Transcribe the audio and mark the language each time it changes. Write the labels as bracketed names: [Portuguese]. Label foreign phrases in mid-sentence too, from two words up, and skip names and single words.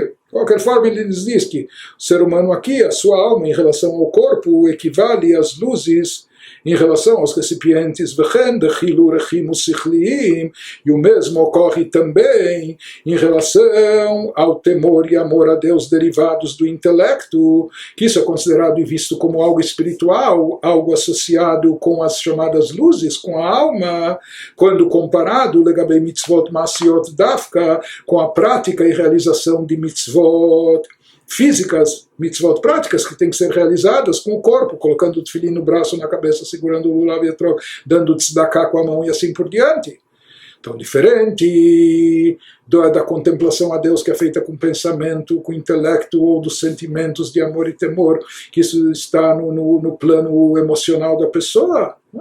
[Portuguese] De qualquer forma, ele nos diz que o ser humano aqui, a sua alma em relação ao corpo, equivale às luzes em relação aos recipientes, e o mesmo ocorre também em relação ao temor e amor a Deus derivados do intelecto, que isso é considerado e visto como algo espiritual, algo associado com as chamadas luzes, com a alma, quando comparado [Hebrew] לגבי מצוות מעשיות דווקא, [Portuguese] com a prática e realização de mitzvot físicas, mitzvot práticas que têm que ser realizadas com o corpo, colocando o tefilim no braço, na cabeça, segurando o lulav e etrog, dando tzedakah com a mão e assim por diante. Então, diferente da contemplação a Deus que é feita com pensamento, com intelecto ou dos sentimentos de amor e temor, que isso está no plano emocional da pessoa, né?